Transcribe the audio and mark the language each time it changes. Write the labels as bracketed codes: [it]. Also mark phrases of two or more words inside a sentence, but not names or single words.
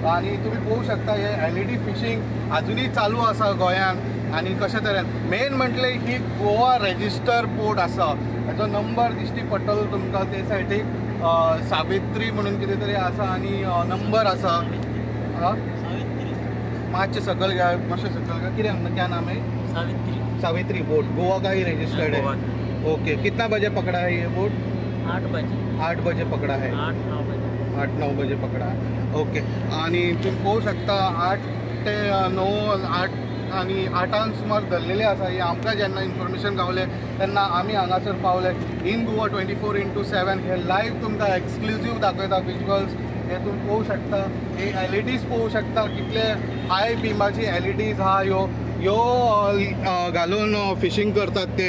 [kok] आणि तुम्ही पळोवंक शकता हे LED फिशिंग अजुनूय चालू आसा गोंयान आणि कशा तरेन मेन म्हटले ही गोवा रजिस्टर बोट आसा। हेचो नंबर दिश्टी पडटलो तुमकां ते सायडीक सावित्री म्हणून कितें तरी आसा आणि नंबर आसा मातशें सकयल घ्या मातशें सकयल घ्या कितें [hi] क्या नाम है सावित्री बोट गोवा का ही रजिस्टर्ड है। ओके कितना बजे पकड़ा है ये बोट? 8 बजे पकड़ा है। 8-9 बजे पकड़ा है। [kok] ओके आणि तुम्ही पळोवंक शकता 8 ते 9 8 आणि 8 सुमार धरलेले आसा। ही आमकां जेन्ना इन्फॉर्मेशन गावले तेन्ना आमी हांगासर पावले। इन गोवा 24/7 हे लायव्ह तुमकां एक्सक्लुझिव्ह दाखयता विज्युअल्स। हे तुम्ही पळोवंक शकता हे LEDs पळोवंक शकता कितले हाय बिमाची LEDs हा ह्यो घालून फिशिंग करतात ते।